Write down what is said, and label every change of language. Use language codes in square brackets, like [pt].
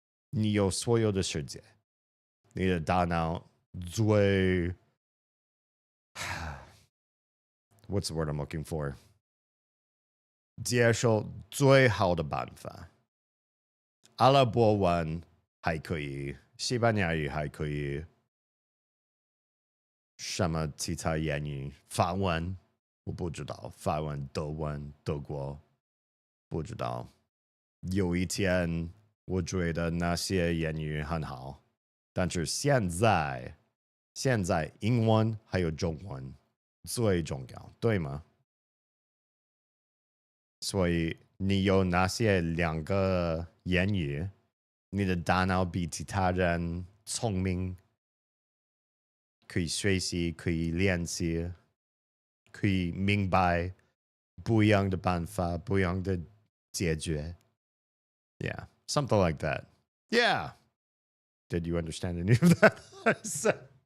[zh] 你有所有的世界，你的大脑最 [en] what's the word I'm looking for？ [zh] 接受最好的办法。阿拉伯文还可以，西班牙语还可以。什么其他言语？法文我不知道，法文、德文、德国不知道。有一天我觉得那些言语很好，但是现在英文还有中文最重要，对吗？所以你有那些两个言语，你的大脑比其他人聪明，可以学习，可以练习，可以明白不一样的办法，不一样的解决。 [en] Yeah, something like that. Yeah. Did you understand any of that? I said?